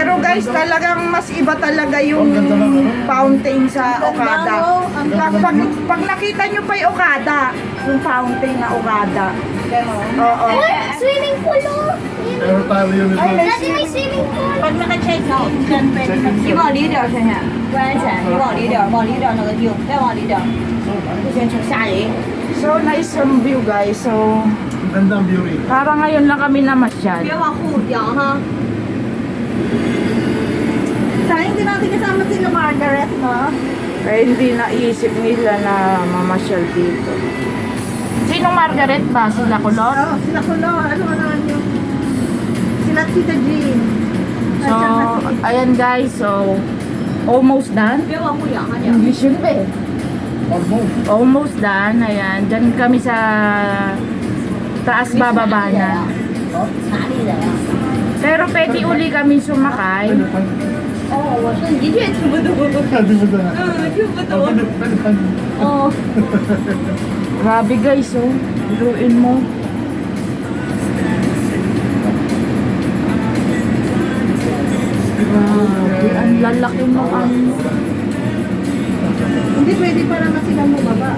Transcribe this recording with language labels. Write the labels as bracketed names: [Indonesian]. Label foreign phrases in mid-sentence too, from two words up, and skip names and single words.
[Filipino] guys, talagang mas iba talaga yung fountain sa Okada. Pag nakita nyo pa yung Okada, yung fountain na Okada. Oo. Uy, swimming pool oh. Pero tayo yun ito. Daddy, may swimming pool. Pag naka-check out, 10 pesos. [Chinese] 你往里点儿，珊珊，不然钱，你往里点儿，往里点儿那个丢，再往里点儿，不行，请下人。 [English] So nice [Filipino] yung view guys. So Gandang view rin. parang ngayon lang kami namasyal. [Chinese] 别往后掉哈。 [Filipino] Sayang din natin kasama sila Margaret, no? Kaya hindi naisip nila na mamasyal dito. Sino Margaret ba? Sila Kulot? Oo, sila Kulo, ano naman yung... Sila Tita Jean. So, ayan guys. [English] So, almost done. [Chinese] 别往后仰哈，仰。 [Filipino] English yun ba eh? [English] Almost. Almost done. Ayan. [Filipino] Diyan kami sa taas bababa na. [Chinese] 哪里人啊？ [Filipino] Pero pwede uli kami sumakay. [Chinese] 哦，我说你越听不懂。 [Filipino] Hindi mo na. [Chinese] 听不懂。 哦。 [Filipino] Grabe guys, oh. Biruin mo. Grabe. Ang lalaki mo ang... Hindi pwede pa naman silang bumaba.